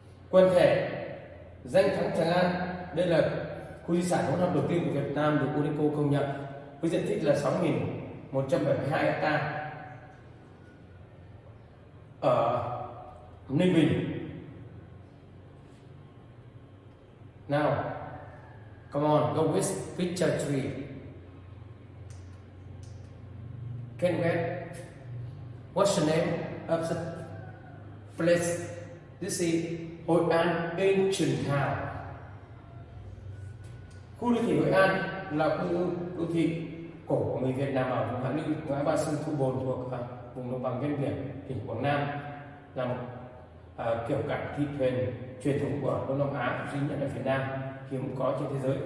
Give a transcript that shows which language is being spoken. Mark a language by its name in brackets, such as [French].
[Vietnamese] Quần thể danh thắng Tràng An. Đây là khu di sản hỗn hợp đầu tiên của Việt Nam được UNESCO công nhận với diện tích là 6.172 ha ở Ninh Bình. [English] Now, come on, go with picture 3. Can you get? What's the name of the place? This is Hội An Ancient Town. [Vietnamese] Khu đô thị Hội An là khu đô thị cổ của người Việt Nam ở vùng Hạ Lưu, ngã ba sông Thu Bồn thuộc vùng đồng bằng ven biển tỉnh Quảng Nam, là một kiểu cảng thị thuyền truyền thống của Đông Nam Á duy nhất ở Việt Nam, hiếm có trên thế giới.